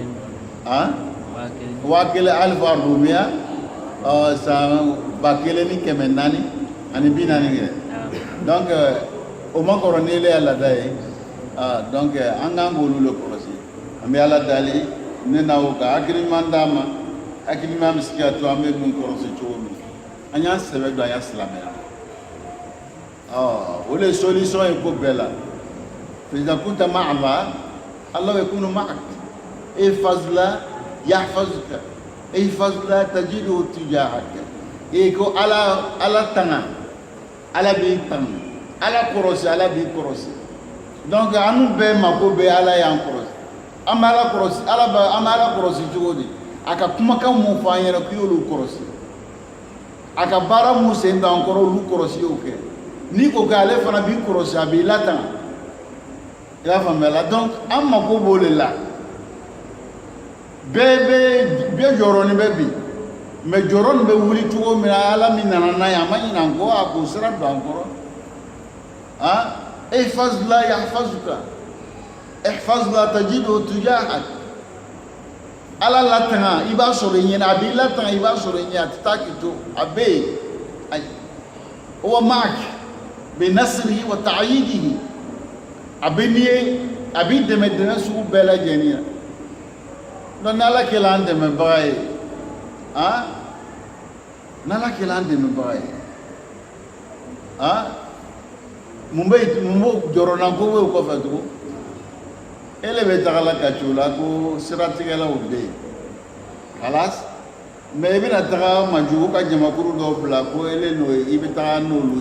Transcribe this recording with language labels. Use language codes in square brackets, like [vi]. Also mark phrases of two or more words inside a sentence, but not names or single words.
[bm] 1000 alifa rumiya san 1440 ani 40 kɛ donc o man kɔrɔ ni le y'a laada ye donc an kan k'olu le kɔlɔsi an bɛ ala dali ne n'aw ka hakili ɲuman d'a ma hakili ɲuman bɛ se ka to an bɛ mun kɔlɔsi cogo min an y'an sɛbɛ don an y'a silamɛya o le solution ye ko bɛɛ la [ar] فإذا كنت مع الله الله يكون معك احفظ الله يحفظك احفظ الله تجده تجاهك [bm] ko ala tanga ala bi tanga ala korosi ala bi korosi donc anu bɛɛ mako bɛ ala y'an korosi an bɛ ala korosi an bɛ ala korosi cogo di a ka kumakan mun fɔ an ɲɛna k'i y'olu korosi a ka baara mun sen don an kɔrɔ olu korosi y'o kɛ n'i ko k'ale fana b'i korosi a b'i latanga i y'a faamuya la donc an mako b'o de la bɛɛ jɔyɔrɔnin bɛ bi mais jɔyɔrɔ nin bɛ wuli cogo min na ala min nana n'a ye a ma ɲinɛ an kɔ a k'o sira don an kɔrɔ [ar] احفظ الله يحفظك احفظ الله تجده تجاهك [bm] ala latanga i b'a sɔrɔ i ɲɛna a b'i latanga i b'a sɔrɔ i ɲɛ a tɛ taa k'i to a bɛ yen ayi wa [ar] معك بنصره وتأييده [bm] a bɛ n'i ye a b'i dɛmɛ dɛmɛ sugu bɛɛ lajɛlen na donc n'ala kɛla an dɛmɛbaga ye n'ala kɛla an dɛmɛbaga ye mun b'o jɔrɔna ko b'o kɔfɛ tugun ele bɛ tagala ka co la ko siratigɛlaw bɛ yen kalas mais i bɛna taga majugu ka jamakuru dɔw bila ko ele n'o ye i bɛ taga n'olu